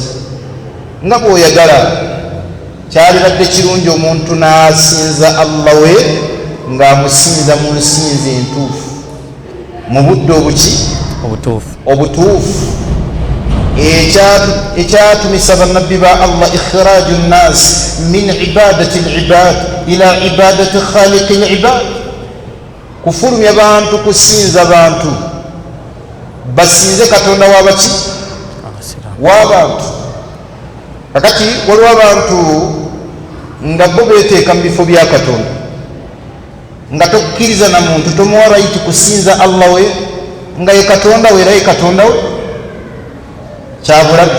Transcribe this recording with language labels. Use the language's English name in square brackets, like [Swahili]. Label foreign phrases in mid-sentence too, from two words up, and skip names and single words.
[Ganda] Nga bw'oyagala. Kyalibadde kirungi omuntu n'asinza Allah we ng'amusinza mu nsinzi entuufu mu budde obutuufu. Ekyatumisa bannabbi ba Allah [Arabic] إخراج الناس من عبادة العباد إلى عبادة خالق العباد, [Ganda] kufulumya bantu kusinza bantu basinze katonda w'abaki? W'abantu. Kakati waliwo abantu nga bo beeteeka mu bifo bya katonda, nga tokkiriza na muntu, tomuwa rayiti kusinza Allah we nga ye katonda we era ye katonda we, kyabulabe.